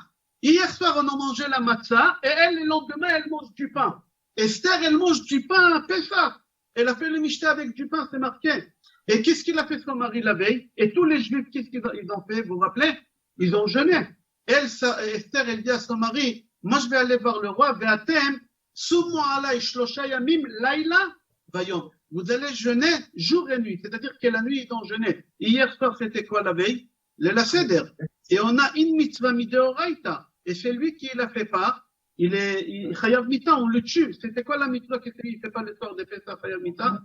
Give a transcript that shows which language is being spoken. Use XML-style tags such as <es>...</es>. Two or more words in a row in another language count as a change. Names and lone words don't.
<fr>Hier soir, on a mangé la matzah, et elle, le lendemain, elle mange du pain. Esther, elle mange du pain à Pessah. Elle a fait le Mishté avec du pain, c'est marqué. Et qu'est-ce qu'il a fait son mari la veille? Et tous les Juifs, qu'est-ce qu'ils ont fait? Vous vous rappelez? Ils ont jeûné. Esther, elle dit à son mari, moi je vais aller voir le roi,</fr> <he>ואתם, צומו עלי שלושה ימים לילה ויום.</he> <fr>Vous allez jeûner jour et nuit. C'est-à-dire que la nuit, ils ont jeûné. Hier soir, c'était quoi la veille? Le Seder. Et on a une</fr> <he>מצוה מדאורייתא.</he> <fr>Et c'est lui qui l'a fait pas. Il</fr> <he>חייב מיתה,</he> <fr>on le tue. C'était quoi la mitzvah qu'il fait pas le soir de Pessah</fr> <he>חייב מיתה?</he>